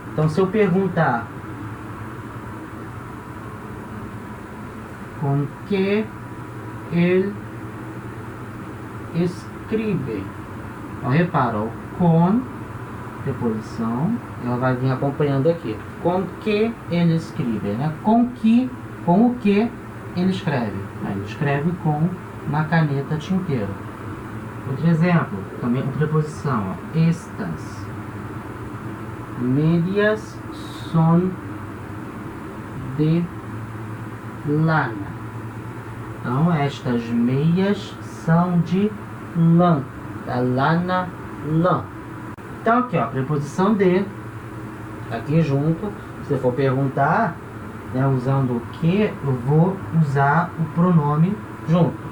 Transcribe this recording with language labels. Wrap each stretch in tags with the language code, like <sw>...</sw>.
<pt>Então, se eu perguntar com que ele escreve, então, repara, o com, preposição, ela vai vir acompanhando aqui. Com que ele escreve, né? Com o que ele escreve. Ele escreve com uma caneta tinteiro. Outro exemplo, também com preposição, ó.</pt> <es>Estas medias son de lana.</es> <pt>Então, estas meias são de lã. Da lana, lã. Então, aqui, ó, preposição de, aqui junto. Se for perguntar, né, usando o que, eu vou usar o pronome junto.</pt>